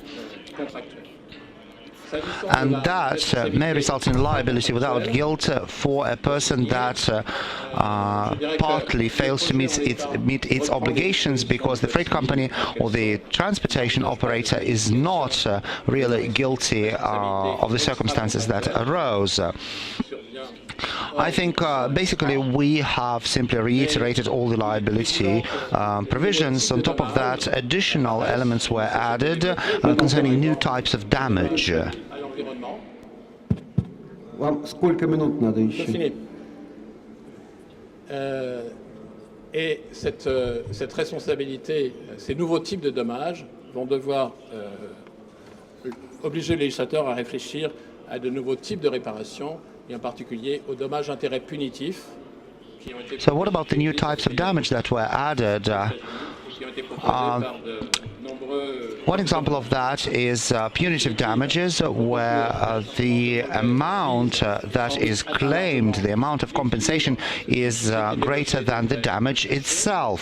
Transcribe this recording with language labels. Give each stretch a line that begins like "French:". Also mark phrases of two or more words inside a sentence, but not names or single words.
English: And that may result in liability without guilt for a person that partly fails to meet its obligations because the freight company or the transportation operator is not really guilty of the circumstances that arose. I think basically we have simply reiterated all the liability provisions. On top of that, additional elements were added concerning new types of damage.
Russian: Вам сколько минут надо еще?
French: Et cette responsabilité, ces nouveaux types de dommages vont devoir obliger le législateur à réfléchir à de nouveaux types de réparations, et en particulier aux dommages d'intérêt punitifs.
English: So what about the new types of damage that were added? One example of that is punitive damages, where the amount that is claimed, the amount of compensation, is greater than the damage itself.